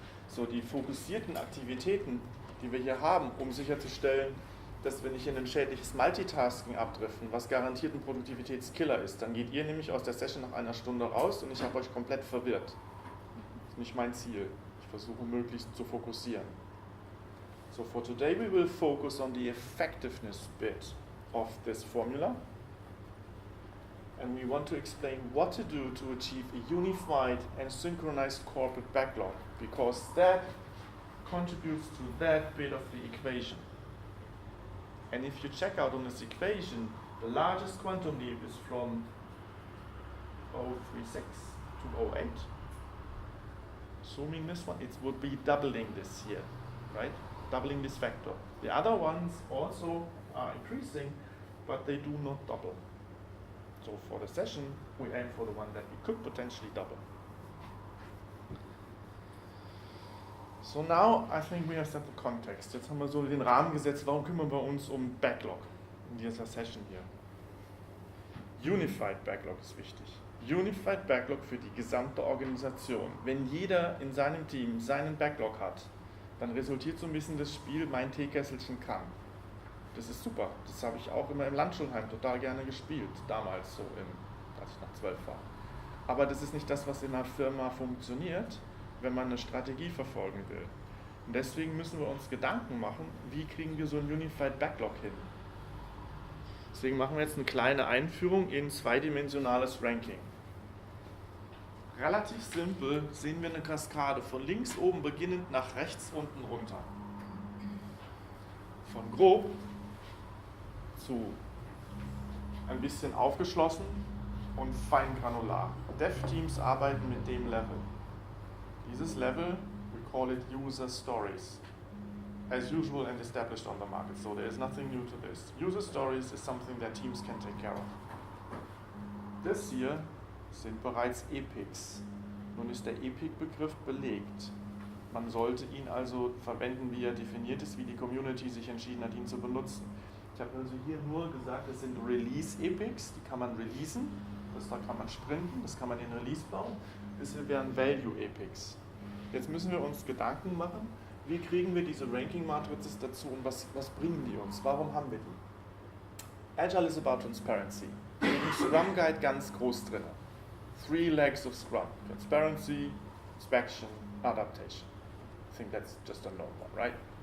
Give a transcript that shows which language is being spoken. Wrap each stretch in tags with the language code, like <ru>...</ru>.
<de>So die fokussierten Aktivitäten, die wir hier haben, um sicherzustellen, dass wir nicht in ein schädliches Multitasking abdriften, was garantiert ein Produktivitätskiller ist. Dann geht ihr nämlich aus der Session nach einer Stunde raus und ich habe euch komplett verwirrt. Das ist nicht mein Ziel. Ich versuche möglichst zu fokussieren.</de> <en>So for today we will focus on the effectiveness bit of this formula. And we want to explain what to do to achieve a unified and synchronized corporate backlog, because that contributes to that bit of the equation. And if you check out on this equation, the largest quantum leap is from 036 to 08. Assuming this one, it would be doubling this here, right? Doubling this factor. The other ones also are increasing, but they do not double. So for the session, we aim for the one that we could potentially double. So now, I think we have set the context.</en> <de>Jetzt haben wir so den Rahmen gesetzt, warum kümmern wir uns um Backlog in dieser Session hier. Unified Backlog ist wichtig. Unified Backlog für die gesamte Organisation. Wenn jeder in seinem Team seinen Backlog hat, dann resultiert so ein bisschen das Spiel Mein Teekesselchen kann. Das ist super. Das habe ich auch immer im Landschulheim total gerne gespielt, damals so, als ich noch 12 war. Aber das ist nicht das, was in einer Firma funktioniert, wenn man eine Strategie verfolgen will. Und deswegen müssen wir uns Gedanken machen, wie kriegen wir so ein Unified Backlog hin. Deswegen machen wir jetzt eine kleine Einführung in zweidimensionales Ranking. Relativ simpel sehen wir eine Kaskade von links oben beginnend nach rechts unten runter. Von grob zu ein bisschen aufgeschlossen und fein granular. Dev-Teams arbeiten mit dem Level. Dieses Level,</de> <en>we call it user stories. As usual and established on the market, so there is nothing new to this. User stories is something that teams can take care of.</en> <de>Das hier sind bereits Epics. Nun ist der Epic-Begriff belegt. Man sollte ihn also verwenden, wie er definiert ist, wie die Community sich entschieden hat, ihn zu benutzen. Ich habe also hier nur gesagt, das sind Release-Epics, die kann man releasen, da kann man sprinten, das kann man in Release bauen. Das hier wären Value-Epics. Jetzt müssen wir uns Gedanken machen, wie kriegen wir diese Ranking-Matrices dazu und was bringen die uns? Warum haben wir die?</de> <en>Agile is about transparency.</en> <de>Im Scrum Guide ganz groß drin.</de> <en>3 legs of Scrum. Transparency, inspection, adaptation. I think that's just a known one, right?</en>